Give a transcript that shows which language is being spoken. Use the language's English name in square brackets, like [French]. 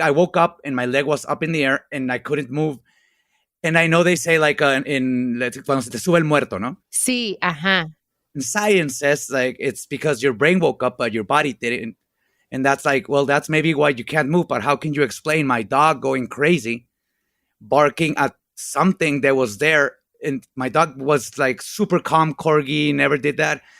[English] I woke up and my leg was up in the air and I couldn't move. And I know they say like [Spanish] cuando se te sube el muerto, ¿no? Sí, ajá. [English] And science says like it's because your brain woke up but your body didn't. And that's like, well, that's maybe why you can't move. But how can you explain my dog going crazy, barking at something that was there? And my dog was like super calm, corgi, never did that.